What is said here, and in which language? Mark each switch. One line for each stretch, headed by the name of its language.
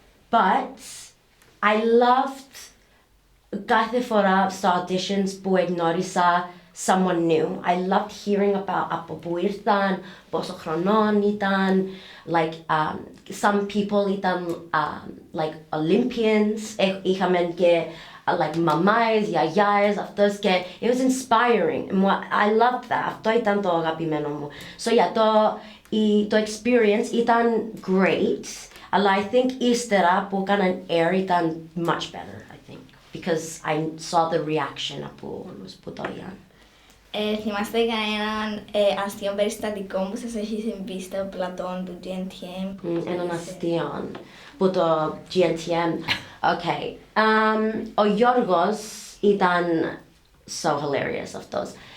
English: But I loved
Greek: κάθε φορά στα
English: auditions
Greek: που εγνώρισα
English: someone new. I loved hearing about
Greek: από που ήρθαν, πόσο χρονών ήταν,
English: like some people ήταν like Olympians,
Greek: είχαμε και
English: like μαμάες, γιαγιάες, αυτός και it was inspiring. I loved that.
Greek: Αυτό ήταν το αγαπημένο μου.
English: So yeah, το experience
Greek: ήταν
English: great,
Greek: αλλά
English: I think
Greek: ύστερα που έκαναν
English: air ήταν much better, I think, because I saw the reaction
Greek: από όλους που το είδαν. Θυμάστε κανέναν αστείο περιστατικό που σας έχει συμβεί στο πλατών του GNTM? Έναν αστείο που το GNTM. Okay. Ο Γιώργος ήταν
English: so hilarious
Greek: αυτός.